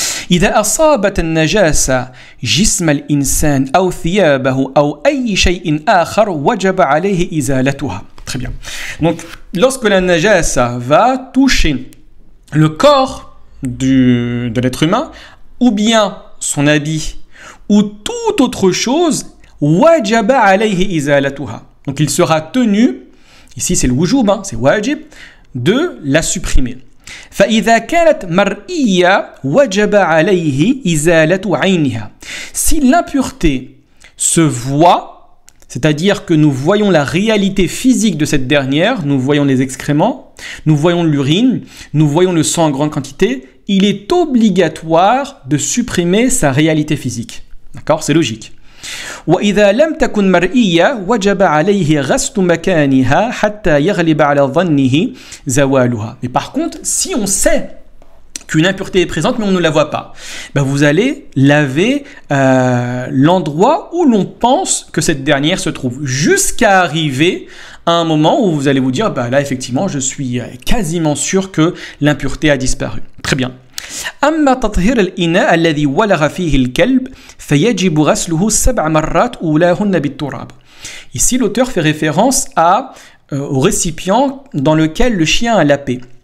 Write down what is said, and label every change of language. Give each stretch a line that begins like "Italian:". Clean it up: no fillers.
Arabic: إذا أصابت النجاسة جسم الإنسان أو ثيابه أو أي شيء آخر وجب عليه إزالتها.
French: Très bien. Donc, lorsque la najasa va toucher le corps de l'être humain, ou bien son habit, ou toute autre chose,
Arabic: وجب عليه إزالتها.
French: Donc, il sera tenu, ici c'est le wujub, c'est wajib, de la supprimer.
Arabic: فإذا كانت مرئية وجب عليه إزالة عينها.
French: Si l'impureté se voit, c'est-à-dire que nous voyons la réalité physique de cette dernière, nous voyons les excréments, nous voyons l'urine, nous voyons le sang en grande quantité, il est obligatoire de supprimer sa réalité physique. D'accord ? C'est logique.
Arabic: وإذا لم تكن مرئية وجب عليه غسل مكانها حتى يغلب على ظنه زوالها.
French: Mais par contre, si on sait qu'une impureté est présente mais on ne la voit pas, vous allez laver l'endroit où l'on pense que cette dernière se trouve, jusqu'à arriver à un moment où vous allez vous dire là effectivement je suis quasiment sûr que l'impureté a disparu. Très bien.
Arabic: أما تطهير الإناء الذي ولغ فيه الكلب فيجب غسله 7 مرات أولاهن بالتراب.
French: Ici l'auteur fait référence au récipient dans lequel le chien a lapé.